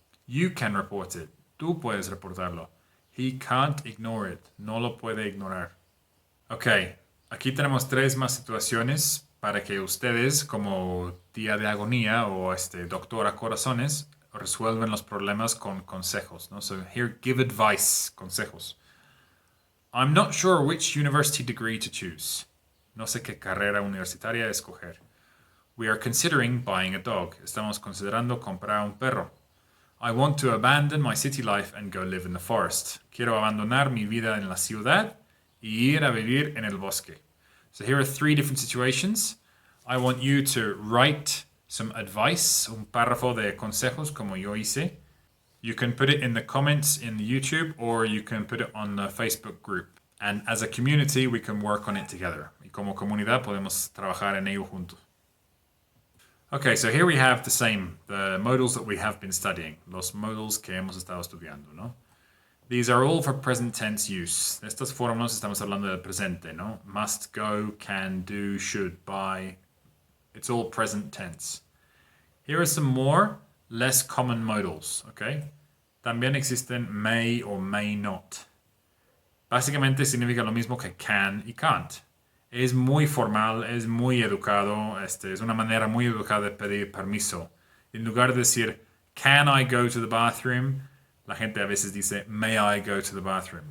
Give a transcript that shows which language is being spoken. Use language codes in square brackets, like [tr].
[en] You can report it. [es] Tú puedes reportarlo. [en] He can't ignore it. [es] No lo puede ignorar. Ok, aquí tenemos 3 más situaciones para que ustedes, como tía de agonía o doctora corazones, resuelven los problemas con consejos, ¿no? [en] So here, give advice, consejos. I'm not sure which university degree to choose. [es] No sé qué carrera universitaria escoger. [en] We are considering buying a dog. [es] Estamos considerando comprar un perro. [en] I want to abandon my city life and go live in the forest. [es] Quiero abandonar mi vida en la ciudad y ir a vivir en el bosque. [en] So here are 3 different situations. I want you to write some advice, [es] un párrafo de consejos como yo hice. [en] You can put it in the comments in the YouTube or you can put it on the Facebook group. And as a community, we can work on it together. [es] Y como comunidad podemos trabajar en ello juntos. [en] Okay, so here we have the modals that we have been studying. [es] Los modals que hemos estado estudiando, ¿no? [en] These are all for present tense use. [es] Estas formas estamos hablando del presente, ¿no? [en] Must, go, can, do, should, buy. It's all present tense. Here are some more less common modals, okay? [es] También existen may or may not. Básicamente significa lo mismo que can y can't. Es muy formal, es muy educado, es una manera muy educada de pedir permiso. En lugar de decir, [en] can I go to the bathroom? [es] La gente a veces dice, [en] may I go to the bathroom?